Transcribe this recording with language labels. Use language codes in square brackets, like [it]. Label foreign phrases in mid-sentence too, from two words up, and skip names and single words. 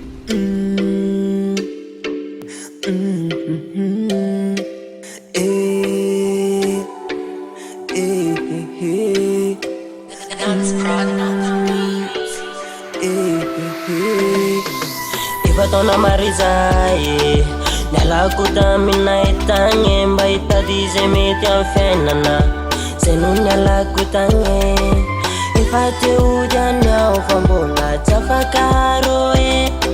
[en] Mm. Mm, mm, mm. Eh, eh, eh, eh. Dance Prod on the beat. Eh, eh, eh. [mg] Efa taona maro izay, nialako taminay tagny mba hitady izay mety amin'ny fiainana. Zay no nialako tagny. Efa teo ihany aho fa mbola tsy afaka rô e.